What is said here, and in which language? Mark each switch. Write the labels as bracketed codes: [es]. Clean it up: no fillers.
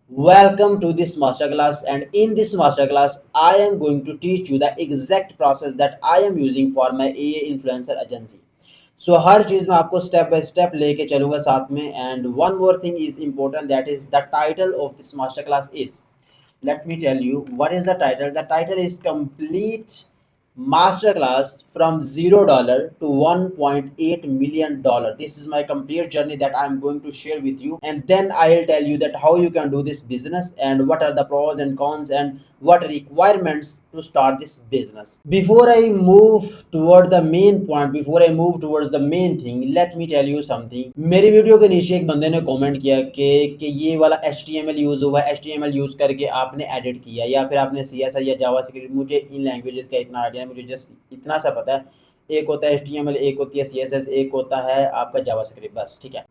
[en] Welcome to this masterclass, and in this masterclass I am going to teach you the exact process that I am using for my AA influencer agency. So [hi] हर चीज़ मैं आपको [en] step by step [hi] लेके चलूँगा साथ में, [en] And one more thing is important, that is the title of this master class is, let me tell you what is the title. The title is complete masterclass from $0 to $1.8 million. This is my complete journey that I'm going to share with you, and then I'll tell you that how you can do this business and what are the pros and cons and what requirements to start this business. Before I move toward the main point, before I move towards the main thing, let me tell you something. [hi] मेरी video के नीचे एक बंदे ने comment किया कि ये वाला HTML यूज़ हुआ, HTML यूज़ करके आपने एडिट किया या फिर आपने CSS या जावास्क्रिप्ट। मुझे इन लैंग्वेजेस का इतना आइडिया है, मुझे जस्ट इतना सा पता है, एक होता है HTML, एक होती है CSS, एक होता है आपका जावास्क्रिप्ट, बस ठीक है।